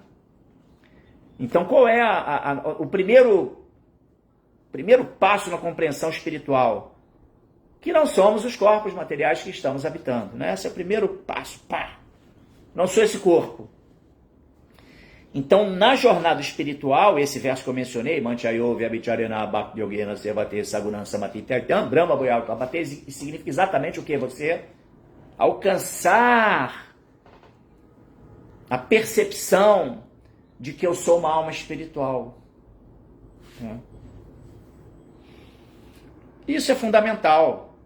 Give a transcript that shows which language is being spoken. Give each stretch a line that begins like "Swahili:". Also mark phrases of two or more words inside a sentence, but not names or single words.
Portuguese: Então, qual é o primeiro passo na compreensão espiritual? Que não somos os corpos materiais que estamos habitando, né? Esse é o primeiro passo. Pá! Não sou esse corpo. Então, na jornada espiritual, esse verso que eu mencionei,
Sanskrit: मञ्चयो व्यभिचारेण भक्ति योगेन सेवते सगुणान् समतित्यतम् ब्रह्म भूयाय कल्पते,
Portuguese: significa exatamente o que? Você alcançar a percepção de que eu sou uma alma espiritual, né? Isso é fundamental.